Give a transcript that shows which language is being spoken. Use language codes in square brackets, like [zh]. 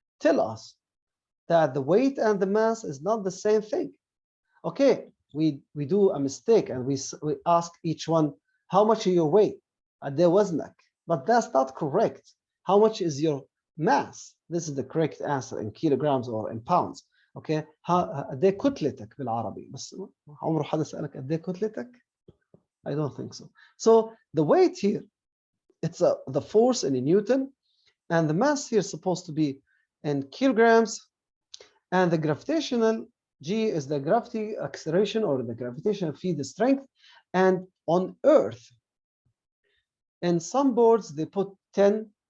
[en] Tell us that the weight and the mass is not the same thing. Okay, we do a mistake and we ask each one, how much is your weight? But that's not correct. How much is your mass? This is the correct answer in kilograms or in pounds. [ar] Okay, قد ايه كتلتك بالعربي؟ بس عمره حد سألك قد ايه كتلتك؟ [en] I don't think so. So the weight here, it's the force in Newton, and the mass here is supposed to be in kilograms, and the gravitational G is the gravity acceleration or the gravitational field strength. And on Earth, in some boards they put 10.